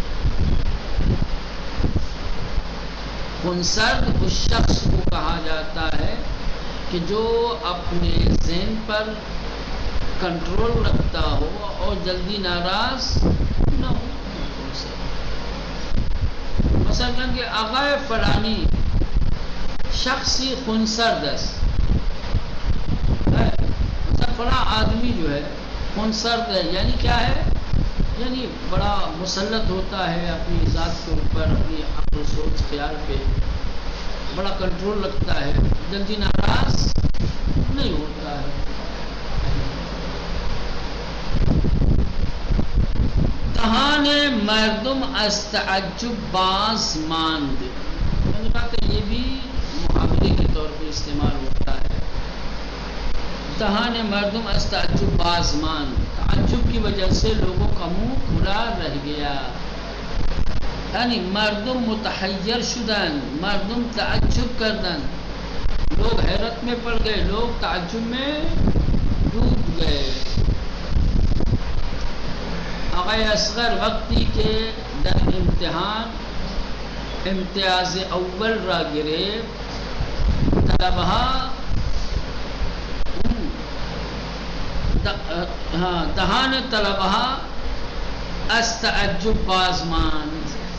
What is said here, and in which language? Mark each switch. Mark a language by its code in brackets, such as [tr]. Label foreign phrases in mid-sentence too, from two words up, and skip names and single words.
[ur] خونسرد اس شخص کو کہا جاتا ہے کہ جو اپنے ذہن پر کنٹرول رکھتا ہو اور جلدی ناراض نہ ہو. [fa] مثلا کہ آغای فلانی شخصی خونسرد است، [ur] فلاں آدمی جو ہے خونسرد ہے. یعنی کیا ہے؟ یعنی بڑا مسلط ہوتا ہے اپنی ذات کے اوپر، اپنی عقل و سوچ خیال پہ بڑا کنٹرول رکھتا ہے، جلدی ناراض نہیں ہوتا ہے. [fa] دهان مردم از تعجب باز ماند. [ur] میں نے کہا کہ یہ بھی محاورے کے طور پہ استعمال ہوتا ہے. [fa] دهان مردم از تعجب باز ماند، [ur] تعجب کی وجہ سے لوگوں کا منہ کھلا رہ گیا. [fa] یعنی مردم متحیر شدن، مردم تعجب کردن، [ur] لوگ حیرت میں پڑ گئے، لوگ تعجب میں ڈوب گئے. [fa] آقای اصغر وقتی کے در امتحان امتیاز اول را گرفت، طلبها دهان طلبها از تعجب باز ماند.